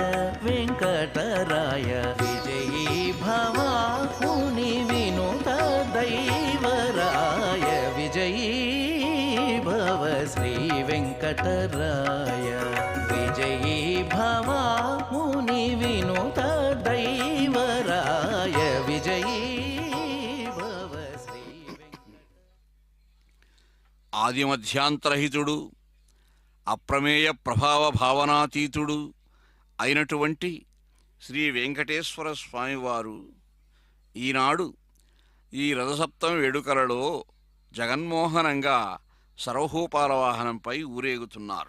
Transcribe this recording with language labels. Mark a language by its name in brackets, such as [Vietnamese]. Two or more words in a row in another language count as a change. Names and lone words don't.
[Sanskrit] वेंकटराय विजयी भवा मुनि विनुत दैवराय विजयी भव श्री वेंकटराय विजयी भवा मुनि विनुत दैवराय विजयी भव श्री [Telugu] ఆదిమధ్యాంతరహితుడు అప్రమేయ ప్రభావ భావనాతీతుడు అయినటువంటి శ్రీ వెంకటేశ్వర స్వామివారు ఈనాడు ఈ రథసప్తమి వేడుకలలో జగన్మోహనంగా సర్వభూపాల వాహనంపై ఊరేగుతున్నారు.